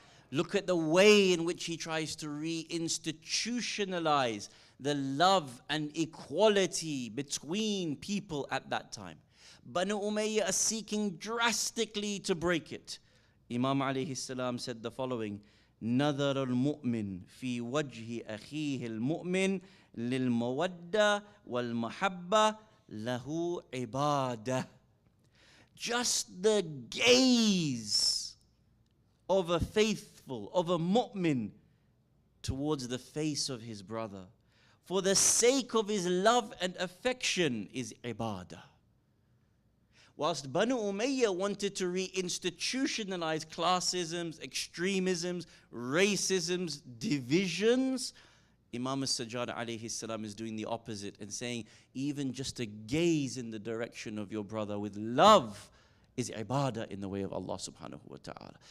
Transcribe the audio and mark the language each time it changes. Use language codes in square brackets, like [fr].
[en] Look at the way in which he tries to reinstitutionalize the love and equality between people at that time. Banu Umayyah are seeking drastically to break it. Imam alayhi salam said the following: [ar] نظر المؤمن في وجه أخيه المؤمن للمودة والمحبة له عبادة. [en] Just the gaze of a faithful, of a mu'min towards the face of his brother, for the sake of his love and affection, is ibadah. Whilst Banu Umayyah wanted to reinstitutionalize classisms, extremisms, racisms, divisions, Imam Sajjad alayhi salam is doing the opposite and saying, even just a gaze in the direction of your brother with love is ibadah in the way of Allah subhanahu wa ta'ala.